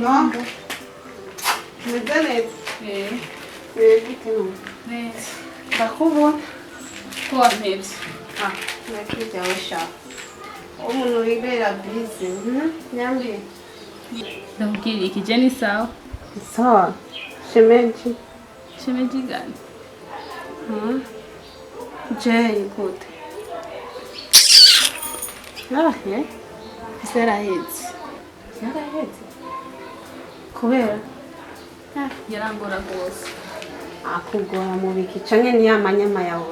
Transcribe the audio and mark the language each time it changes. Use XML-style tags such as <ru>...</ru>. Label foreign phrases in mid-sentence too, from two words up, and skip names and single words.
<sw>Mambo.</sw> <rn>Umeze gute none? Neza. Ndakubona. Ko wampevye? Nakirya wesha. Umuntu wibera busy. Nyambi. Ndakubwira iki je</rn> <sw>ni sawa? Sawa. Shemeji. Shemeji gani?</sw> <rn>Je gute? Narahe? Yaraheze. Yaraheze. Kubera? Yarangora rwose. Akugora mu biki canke ni amanyama yawe?</rn>